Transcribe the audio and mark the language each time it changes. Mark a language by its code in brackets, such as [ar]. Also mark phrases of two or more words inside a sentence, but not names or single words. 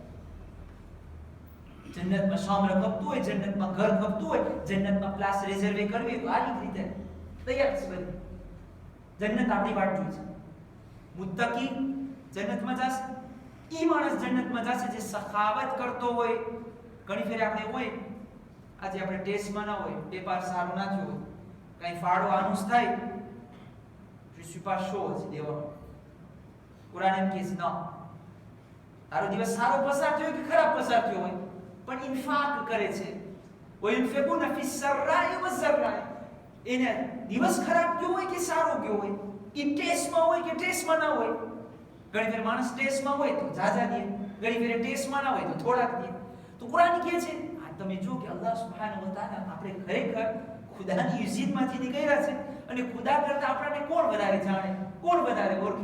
[gu] જન્નતમાં સામરા ખપતું હોય, જન્નતમાં ઘર ખપતું હોય, જન્નતમાં [fr] place réserver [gu] કરવી તો આ રીતે તૈયાર છે બધી. જન્નત આપણી વાટ જોઈ છે. મુત્તકી જન્નતમાં જશે. ઈ માણસ જન્નતમાં જશે જે સખાવત કરતો હોય. ઘણી ફેર આપણે હોય આજે આપણે ટેસ્ટમાં ના હોય, પેપર સારું ના થયું હોય, કઈ ફાળો આનુસ થાય, [fr] je suis pas chaud [gu] દેવા. કુરાન એમ કહે છે ના, તારો દિવસ સારો પસાર થયો કે ખરાબ પસાર થયો હોય પણ ઇન્ફાક કરે છે. [ar] وَيُنْفِقُونَ فِي السَّرَّاءِ وَالضَّرَّاءِ. [gu] એને દિવસ ખરાબ ગયો હોય કે સારો ગયો હોય, એ ટેસ્ટમાં હોય કે ટેસ્ટમાં ના હોય. ઘણી ફેર માણસ ટેસ્ટમાં હોય તો જાજા દે, ઘણી ફેર ટેસ્ટમાં ના હોય તો થોડાક દે. તો કુરાન કહે છે આ તમે જો કે [ar] الله سبحانه وتعالى [gu] આપણે ખરેખર ખુદાની ઇજ્જતમાંથી નીકળ્યા છે અને ખુદા કરતા આપણને કોણ વધારે જાણે, કોણ વધારે ઓળખે.